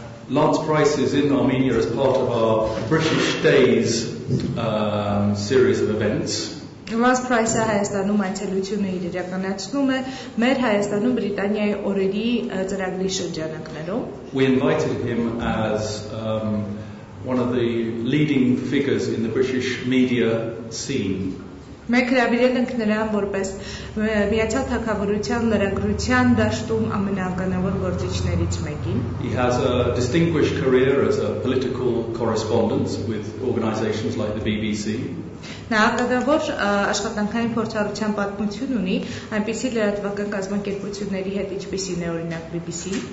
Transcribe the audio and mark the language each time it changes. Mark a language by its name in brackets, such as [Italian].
[English] Lance Phryse is in Armenia as part of our British Days series of events. [Armenian] Լանս Փրայսը Հայաստանում այցելությունը իր իրականացնում է մեր Հայաստանում Բրիտանիայի օրերի ծրագրի շրջանակներում։ [English] We invited him as one of the leading figures in the British media scene. [Armenian] Մենք հրավիրել ենք նրան որպես Միացյալ Թագավորության լրագրության դաշտում ամենաականավոր գործիչներից մեկին։ [English] He has a distinguished career as a political correspondent with organisations like the BBC. [Armenian] Նա ակադավոր աշխատանքային փորձառության պատմություն ունի այնպիսի լրատվական կազմակերպությունների հետ, ինչպիսին է օրինակ BBC.